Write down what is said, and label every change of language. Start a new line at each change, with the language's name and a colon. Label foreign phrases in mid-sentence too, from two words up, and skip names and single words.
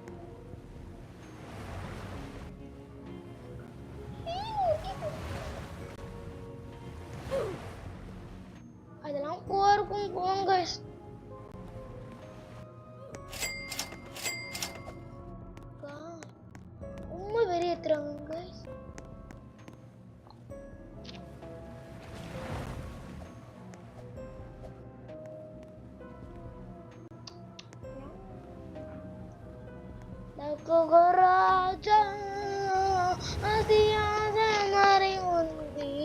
Tamil: அதெல்லாம் போறக்கும் போங்க guys. ரொம்ப வெறி ஏத்துறாங்க guys. Raja Asiya mari mundi.